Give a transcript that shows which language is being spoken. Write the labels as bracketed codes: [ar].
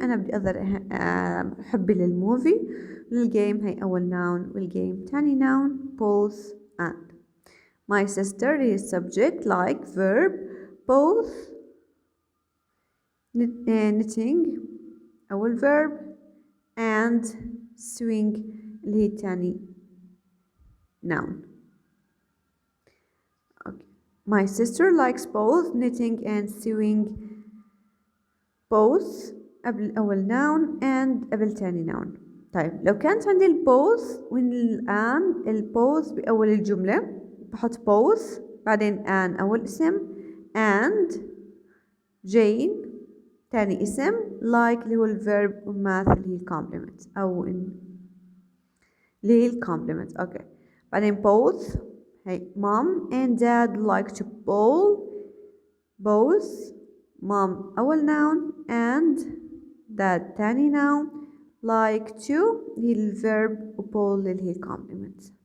[ar] أنا بدي أظهر حبي للموفي للجيم، هاي أول noun والجيم ثاني noun both and. [en] My sister هي subject like verb both knitting [ar] أول verb [en] and swing [ar] اللي هي تاني [en] noun. Okay. My sister likes both knitting and sewing both [ar] قبل أول [en] noun and [ar] قبل تاني [en] noun. [ar] طيب لو كانت عندي ال both والان، ال both بأول الجملة بحط both، بعدين an أول اسم and Jane تاني اسم like اللي هو الverb وmath اللي هي الكومبلمنت أو اللي هي الكومبلمنت. اوكي بعدين [en] both هي mom and dad like to bowl both mom أول noun and dad تاني noun like to اللي هي الverb و bowl [ar] اللي هي الكومبلمنت.